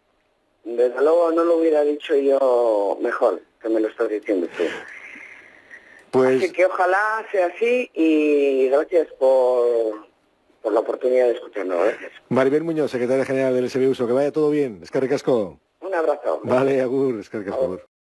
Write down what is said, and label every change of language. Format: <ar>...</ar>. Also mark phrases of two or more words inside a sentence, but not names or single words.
<es>Desde luego no lo hubiera dicho yo mejor, que me lo estás diciendo tú. Pues... Así que ojalá sea así y gracias por la oportunidad de escucharnos. Gracias. Maribel Muñoz, secretaria general del SB Uso, que vaya todo bien.</es> <eu>Eskerrik asko.</eu> <es>Un abrazo. Vale,</es> <eu>agur, eskerrik asko.</eu>